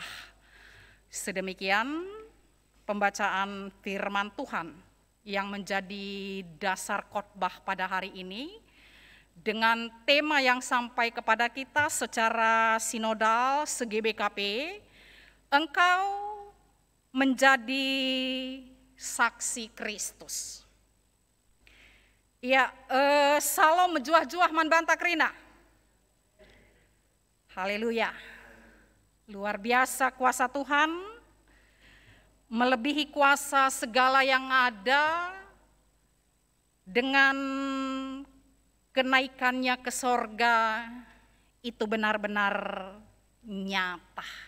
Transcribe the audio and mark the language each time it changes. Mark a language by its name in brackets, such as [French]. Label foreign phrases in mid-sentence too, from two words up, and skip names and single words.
[Indonesian] Sedemikian pembacaan firman Tuhan yang menjadi dasar khotbah pada hari ini, dengan tema yang sampai kepada kita secara sinodal se-GBKP, engkau menjadi saksi Kristus. [Batak Karo] Ya, salam menjuah-juah man banta krina. [Indonesian] Haleluya. Luar biasa kuasa Tuhan, melebihi kuasa segala yang ada, dengan kenaikannya ke sorga itu benar-benar nyata.